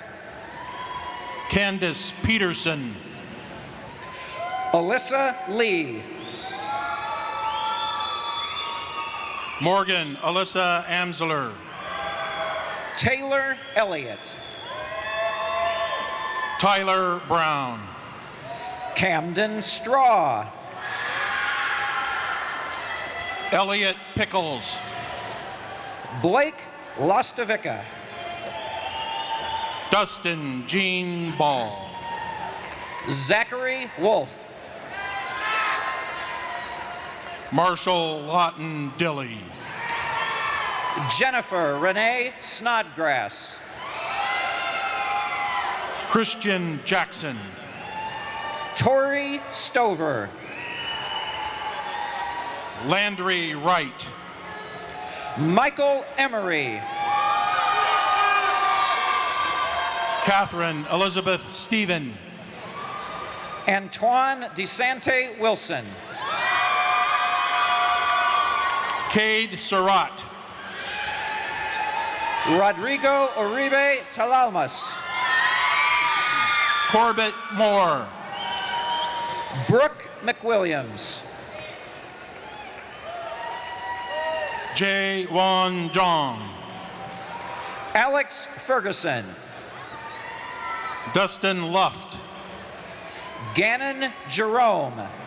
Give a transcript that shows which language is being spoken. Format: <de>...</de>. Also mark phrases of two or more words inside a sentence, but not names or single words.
<en>Candace Peterson. Alyssa Lee. Morgan Alyssa Amsler. Taylor Elliott. Tyler Brown. Camden Straw. Elliot Pickles. Blake Lostovica. Dustin Jean Ball. Zachary Wolf. Marshall Lawton Dilly. Jennifer Renee Snodgrass. Christian Jackson. Tori Stover. Landry Wright. Michael Emery. Catherine Elizabeth Stephen. Antoine DeSante Wilson. Cade Surratt. Rodrigo Uribe Talalmas. Corbett Moore. Brooke McWilliams. Jae Won Jong. Alex Ferguson. Dustin Luft. Gannon Jerome.</en>